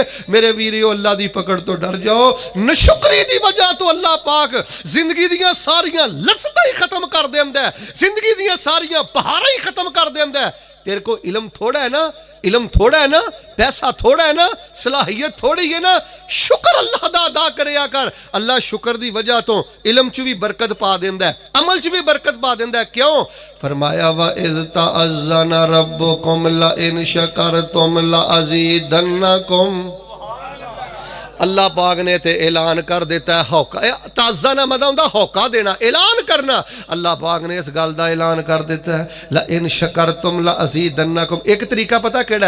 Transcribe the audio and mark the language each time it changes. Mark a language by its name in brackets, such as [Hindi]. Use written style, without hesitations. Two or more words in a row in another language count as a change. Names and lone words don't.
[Punjabi] میرے ویریو اللہ دی پکڑ توں ڈر جاؤ۔ ناشکری دی وجہ توں اللہ پاک زندگی دیاں ساریاں لذتاں ہی ختم کر دیندا ہے، زندگی دیاں ساریاں بہاراں ہی ختم کر دیندا ہے, जिंदगी दियां सारियां बहारां ही खत्म कर देंदा है। تیرے کو علم تھوڑا ہے نا، علم تھوڑا ہے نا، پیسہ تھوڑا ہے نا، صلاحیت تھوڑی ہے نا، شکر اللہ دا ادا کریا کر. اللہ شکر دی وجہ توں علم چ بھی برکت پا دیندا ہے، عمل چ بھی برکت پا دیندا ہے, अमल च भी बरकत पा देंदा है। کیوں؟ فرمایا [Arabic] وإذ تأذن ربكم لئن شكرتم لأزيدنكم. [Punjabi] اللہ پاک نے تے اعلان کر دتا ہے، ہوکا تازہ نا مطلب ہوندا ہوکا دینا، اعلان کرنا. اللہ پاک نے اس گل کا اعلان کر دتا ہے, [Arabic] لئن شكرتم لأزيدنكم. [Punjabi] اک طریقہ پتا کیہڑا?